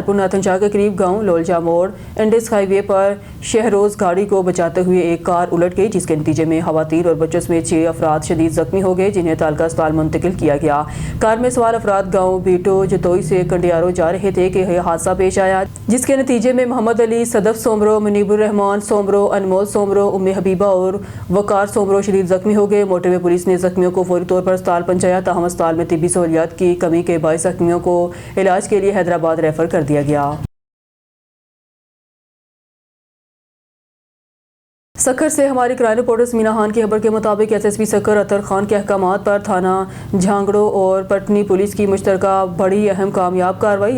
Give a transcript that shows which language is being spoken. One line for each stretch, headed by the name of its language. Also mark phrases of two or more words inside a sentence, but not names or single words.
Urdu: ہیرپور ناتھن شاہ کے قریب گاؤں لولجا موڑ انڈس ہائی وے پر شہروز گاڑی کو بچاتے ہوئے ایک کار الٹ گئی, جس کے نتیجے میں خواتین اور بچوں سمیت 6 افراد شدید زخمی ہو گئے, جنہیں تعلقہ اسپتال منتقل کیا گیا. کار میں سوار افراد گاؤں بیٹو جتوئی سے کنڈیارو جا رہے تھے کہ یہ حادثہ پیش آیا, جس کے نتیجے میں محمد علی, صدف سومرو, منیب الرحمان سومرو, انمول سومرو, ام حبیبہ اور وقار سومرو شدید زخمی ہو گئے. موٹر وے پولیس نے زخمیوں کو فوری طور پر اسپتال پہنچایا, تاہم اسپتال میں طبی سہولیات کی کمی کے باعث زخمیوں کو علاج کے لیے حیدرآباد ریفر کر دیا گیا. سکھر سے ہماری
English: crime reporter
Urdu: ثمینہ خان کی خبر کے مطابق ایس ایس پی سکھر اطہر خان کے احکامات پر تھانہ جھانگڑو اور پٹنی پولیس کی مشترکہ بڑی اہم کامیاب کارروائی.